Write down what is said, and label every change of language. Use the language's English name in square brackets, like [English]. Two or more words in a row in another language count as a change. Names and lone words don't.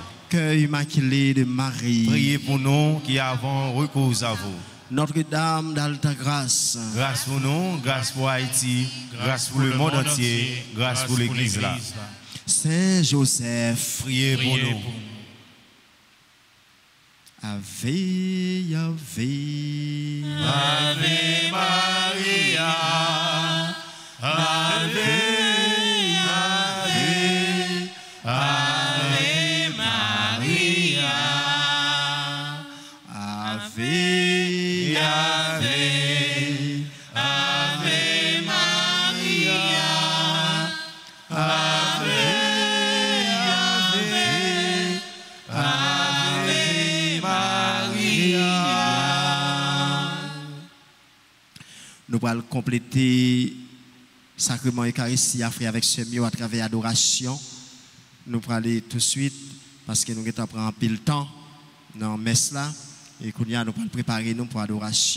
[French] Cœur immaculé de Marie, Priez pour nous qui avons recours à vous. Notre-Dame d'Alta Grâce, Grâce pour nous, grâce pour Haïti, grâce pour le monde entier, grâce pour l'Église là. Saint Joseph, Priez pour nous. [Latin] Ave, Ave, Ave Maria, Ave, Ave, Ave Maria, Ave, Ave, Ave Maria, Ave, Ave, Ave Maria. [French] Nous allons compléter le sacrement Eucharistie avec ce mieux à travers l'adoration. Nous allons aller tout de suite parce que nous avons un peu de temps dans la messe là et nous allons préparer nous pour l'adoration.